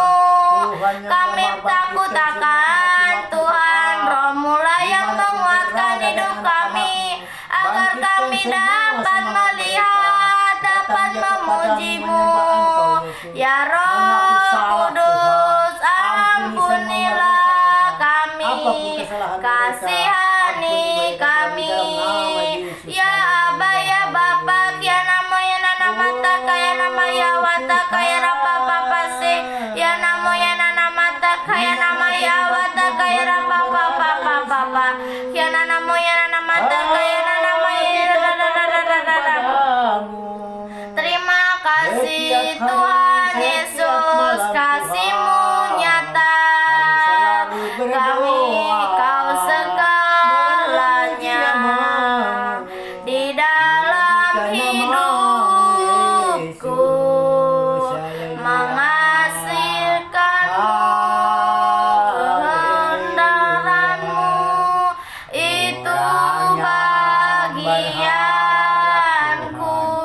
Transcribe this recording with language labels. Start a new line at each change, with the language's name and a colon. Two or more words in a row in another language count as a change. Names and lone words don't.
Indonesian: Kami takut akan Tuhan, Roh-Mu lah yang menguatkan hidup kami, agar kami dapat melihat, dapat memuji-Mu. Ya Roh Kudus, ampunilah kami, kasihani kami. Ya Aba ya Bapa, ya namo ya nana mata kaya nama ya wata kaya rapa papa se, ya namo ya nana mata kaya nama ya wata kaya rapa papa papa, ya namo ya nana mata kaya nama ya Terima kasih Tuhan Yesus, kasih-Mu nyata, kami Kau segalanya di dalam hidupku, menghasilkan-Mu, kebenaran-Mu, itu bagianku.